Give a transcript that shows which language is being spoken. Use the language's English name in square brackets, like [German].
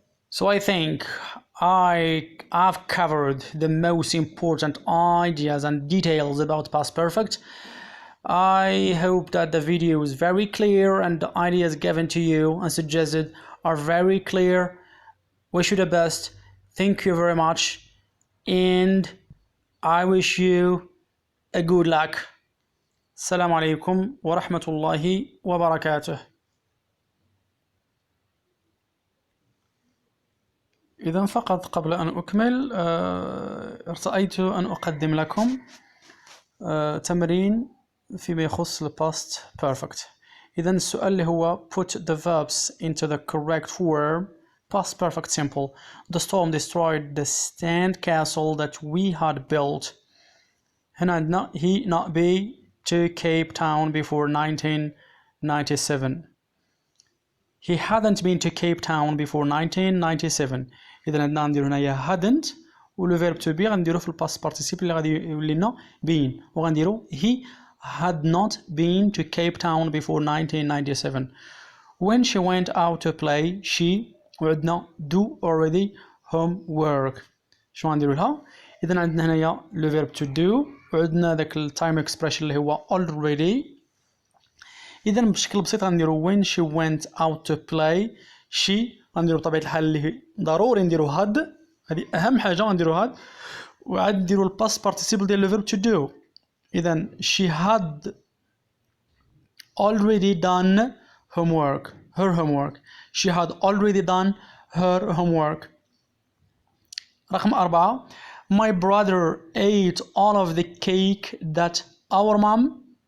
[English] So I think I've covered the most important ideas and details about past perfect. I hope that the video is very clear and the ideas given to you and suggested are very clear. Wish you the best. Thank you very much. And I wish you a good luck. [Arabic] السلام عليكم ورحمة الله وبركاته. إذا فقط قبل أن أكمل ارتأيت أن أقدم لكم تمرين فيما يخص [English] the past perfect. [Arabic] إذا السؤال اللي هو [English] put the verbs into the correct form. Past perfect simple. The storm destroyed the stand castle that we had built. هنا عندنا he not be to Cape Town before 1997. He hadn't been to Cape Town before 1997. [Arabic] إذا عندنا نديرو هنايا hadn't ولو [English] verb to be [Arabic] غنديرو في الباست participle اللي غادي يولي لنا been وغنديرو [English] he had not been to Cape Town before 1997. When she went out to play she [Arabic] وعندنا [English] do already homework. [Arabic] شنو غنديرو لها؟ إذا عندنا هنايا لو [English] verb to do [Arabic] وعندنا ذاك التايم expression اللي هو already. إذا بشكل بسيط غنديرو [English] when she went out to play. [Arabic] she غنديرو بطبيعة الحال اللي ضروري نديرو had، هذه أهم حاجة غنديرو had، وعاد نديرو الباست participle ديال ال [English] verb to do. إذا she had already done her homework. She had already done her homework. [Arabic] رقم 4. [English] My brother ate all of the cake that our mom.